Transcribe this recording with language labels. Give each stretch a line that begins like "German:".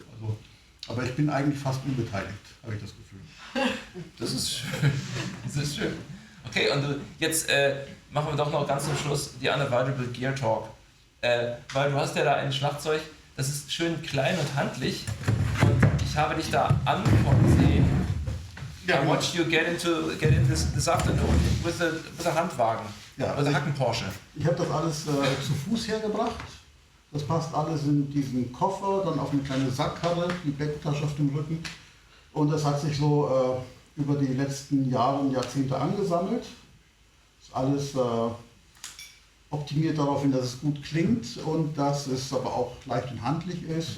German: Also, aber ich bin eigentlich fast unbeteiligt, habe ich das Gefühl. Das ist schön. Das ist schön. Okay, und jetzt machen wir doch noch ganz zum Schluss die
English: Unavoidable Gear Talk.
German: Weil du hast ja da ein Schlagzeug, das ist schön klein und handlich. Und ich habe dich da ankommen sehen.
English: I watched you get in this afternoon with a Handwagen.
German: Ja,
English: With a Hacken Porsche.
German: Ich habe das alles zu Fuß hergebracht. Das passt alles in diesen Koffer, dann auf eine kleine Sackkarre, die Gepäcktasche auf dem Rücken. Und das hat sich so über die letzten Jahre und Jahrzehnte angesammelt. Ist alles optimiert darauf hin, dass es gut klingt und dass es aber auch leicht und handlich ist.